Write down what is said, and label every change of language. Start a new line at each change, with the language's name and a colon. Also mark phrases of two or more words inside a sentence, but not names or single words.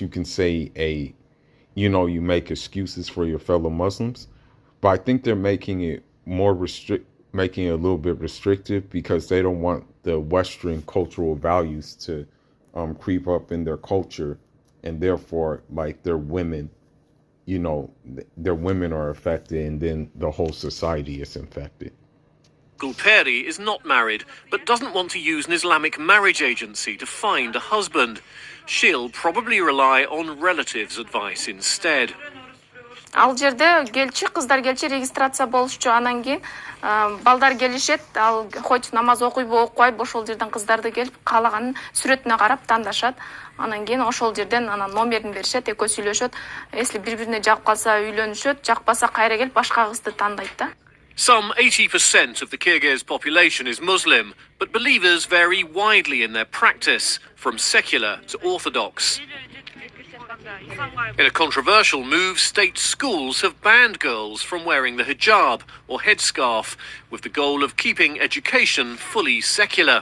English: you can say you make excuses for your fellow Muslims, but I think they're making it making it a little bit restrictive because they don't want the Western cultural values to creep up in their culture, and therefore their women, their women are affected, and then the whole society is infected. Gulperi is not married, but doesn't want to use an Islamic marriage agency to find a husband. She'll probably rely on relatives' advice instead.
Kyrgyz: Ал жерде кыздар келчи регистрация болушчу, анан кийин балдар келишет, ал хоть намаз окуйбу окубайбы, ошол жерден кыздарды келип каалаганын сүрөтүнө карап тандашат. Анан кийин ошол жерден номерин беришет, экөө сүйлөшөт. Если бири-бирине жагып калса үйлөнүшөт, жакпаса кайра келип башка кызды тандайт да.
English: Some 80% of the Kyrgyz population is Muslim, but believers vary widely in their practice, from secular to orthodox. In a controversial move, state schools have banned girls from wearing the hijab or headscarf, with the goal of keeping education fully secular.